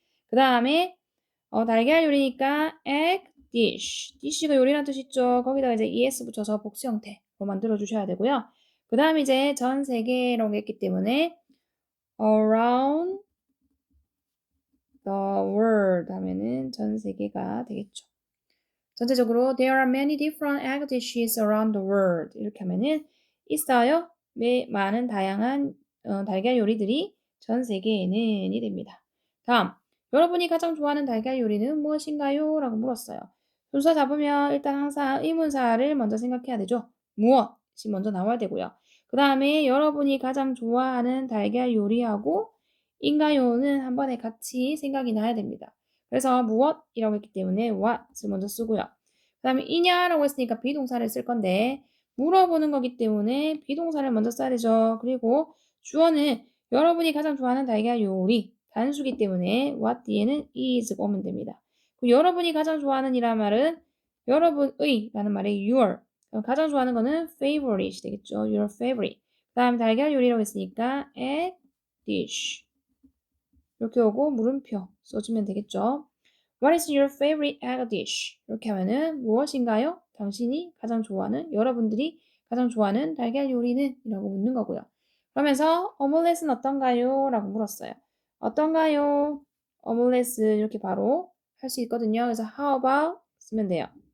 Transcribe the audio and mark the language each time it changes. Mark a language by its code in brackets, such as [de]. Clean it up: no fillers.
[ko] 그 다음에 달걀 요리니까 egg dish. dish가 요리라는 뜻이 있죠. 거기다가 이제 es 붙여서 복수 형태로 만들어 주셔야 되고요. 그 다음에 이제 전 세계라고 했기 때문에 around the world 하면은 전 세계가 되겠죠. 전체적으로 [en] there are many different egg dishes around the world [ko] 이렇게 하면은 있어요. 많은 다양한 달걀 요리들이 전 세계에는이 됩니다. 다음 여러분이 가장 좋아하는 달걀 요리는 무엇인가요? 라고 물었어요. 순서 잡으면 일단 항상 의문사를 먼저 생각해야 되죠. 무엇이 먼저 나와야 되고요. 그 다음에 여러분이 가장 좋아하는 달걀 요리하고 인가요는 한 번에 같이 생각이 나야 됩니다. 그래서 무엇이라고 했기 때문에 what을 먼저 쓰고요. 그 다음에 이냐라고 했으니까 비동사를 쓸 건데 물어보는 거기 때문에 비동사를 먼저 써야 되죠. 그리고 주어는 여러분이 가장 좋아하는 달걀 요리 단수기 때문에 what 뒤에는 is가 오면 됩니다. 그리고 여러분이 가장 좋아하는 이란 말은 여러분의 라는 말에 your 가장 좋아하는 거는 favorite이 되겠죠. [en] your favorite. [ko] 그 다음에 달걀 요리라고 했으니까 egg dish 이렇게 오고 물음표 써주면 되겠죠. [en] What is your favorite egg dish? [ko] 이렇게 하면은 무엇인가요? 당신이 가장 좋아하는, 여러분들이 가장 좋아하는 달걀 요리는? 이라고 묻는 거고요. 그러면서 오믈렛은 어떤가요? 라고 물었어요. 어떤가요? 오믈렛은 이렇게 바로 할 수 있거든요. 그래서 how about 쓰면 돼요.